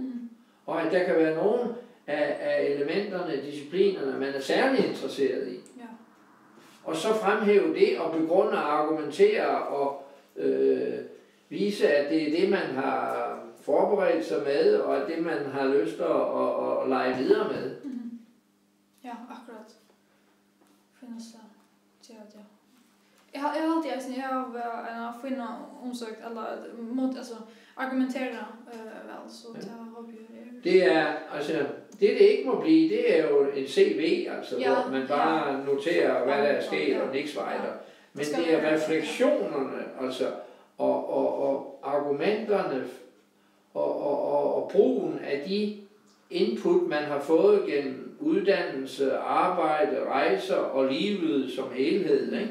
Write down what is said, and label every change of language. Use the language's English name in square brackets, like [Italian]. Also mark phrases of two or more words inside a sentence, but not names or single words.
[Danish] Og at der kan være nogle af elementerne, disciplinerne, man er særlig interesseret i. Ja. Og så fremhæve det og begrunde og argumentere og vise, at det er det, man har forberedt sig med, og at det, man har lyst til at lege videre med. [Norwegian] Ja, akkurat. Finnes det. Ja. Jeg har alltid funnet omsøkt, eller altså, argumentere vel, så det håber jeg. [Danish] Det er, altså, det ikke må blive, det er jo en CV, altså, hvor man bare noterer, hvad der er sket, og niks vejder. Men det er refleksionerne, altså, og argumenterne, og brugen af de input, man har fået gennem uddannelse, arbejde, rejser og livet som helhed, ikke?